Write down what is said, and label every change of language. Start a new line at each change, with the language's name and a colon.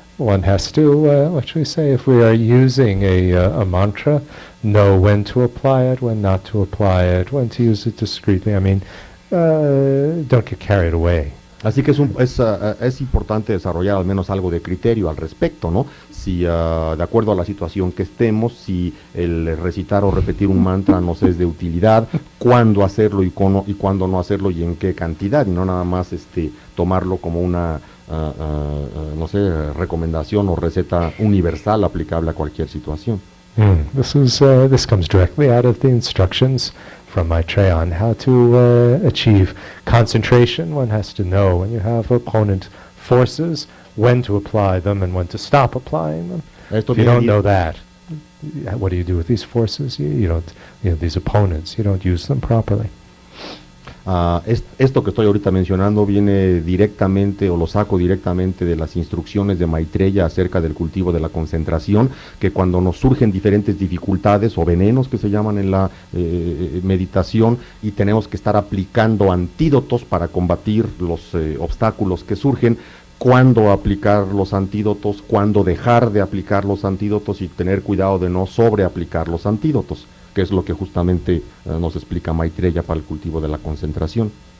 English: one has to, what should we say, if we are using a mantra, know when to apply it, when not to apply it, when to use it discreetly. I mean, don't get carried away.
Spanish: Así que es importante desarrollar al menos algo de criterio al respecto, ¿no? Si de acuerdo a la situación que estemos, si el recitar o repetir un mantra nos es de utilidad, cuándo hacerlo y cuándo no hacerlo y en qué cantidad, y no nada más tomarlo como una, no sé, recomendación o receta universal aplicable a cualquier situación.
English: This comes directly out of the instructions from Maitreya on how to achieve concentration. One has to know when you have opponent forces, when to apply them and when to stop applying them. If you don't know that, what do you do with these forces? You don't, these opponents, you don't use them properly.
Spanish: Esto que estoy ahorita mencionando viene directamente o lo saco directamente de las instrucciones de Maitreya acerca del cultivo de la concentración, que cuando nos surgen diferentes dificultades o venenos que se llaman en la meditación y tenemos que estar aplicando antídotos para combatir los obstáculos que surgen, cuándo aplicar los antídotos, cuándo dejar de aplicar los antídotos y tener cuidado de no sobreaplicar los antídotos, que es lo que justamente nos explica Maitreya para el cultivo de la concentración.